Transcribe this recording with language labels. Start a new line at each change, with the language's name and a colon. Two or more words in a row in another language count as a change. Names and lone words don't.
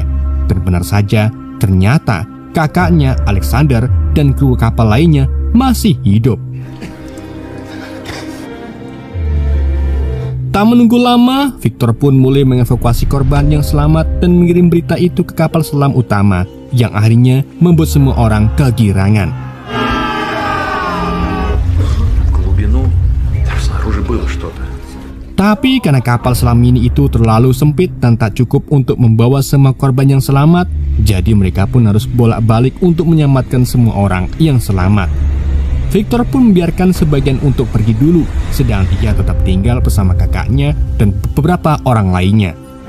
Indonesian: Dan benar saja, ternyata kakaknya Alexander dan kru kapal lainnya masih hidup. Tak menunggu lama, Victor pun mulai mengevakuasi korban yang selamat dan mengirim berita itu ke kapal selam utama, yang akhirnya membuat semua orang kegirangan.
Russian: Глубину. Там снаружи было что-то.
Indonesian: Tapi karena kapal selam mini itu terlalu sempit dan tak cukup untuk membawa semua korban yang selamat, jadi mereka pun harus bolak-balik untuk menyelamatkan semua orang yang selamat. Victor pun membiarkan sebagian untuk pergi dulu, sedang dia tetap tinggal bersama kakaknya dan beberapa orang lainnya.